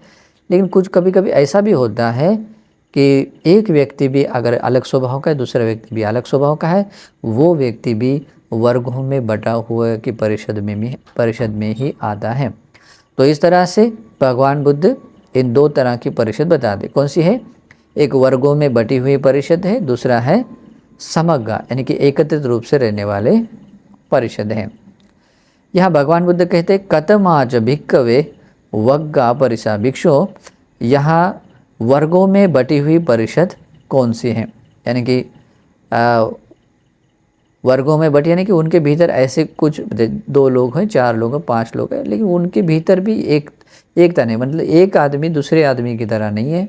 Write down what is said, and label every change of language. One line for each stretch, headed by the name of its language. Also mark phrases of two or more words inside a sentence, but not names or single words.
Hindi: लेकिन कुछ कभी कभी ऐसा भी होता है कि एक व्यक्ति भी अगर अलग स्वभाव का है, दूसरा व्यक्ति भी अलग स्वभाव का है, वो व्यक्ति भी वर्गों में बटा हुआ की परिषद में ही आता है। तो इस तरह से भगवान बुद्ध इन दो तरह की परिषद बताते। कौन सी है? एक वर्गों में बटी हुई परिषद है, दूसरा है समग्गा यानी कि एकत्रित रूप से रहने वाले परिषद है। यहाँ भगवान बुद्ध कहते हैं,
Pali: कतमाच भिक्खवे वग्गा परिसा,
Hindi: भिक्षुओं यहाँ वर्गों में बटी हुई परिषद कौन सी है? यानी कि वर्गों में बटी यानी कि उनके भीतर ऐसे कुछ दो लोग हैं, चार लोग हैं, पांच लोग हैं, लेकिन उनके भीतर भी एकता नहीं, मतलब एक आदमी दूसरे आदमी की तरह नहीं है।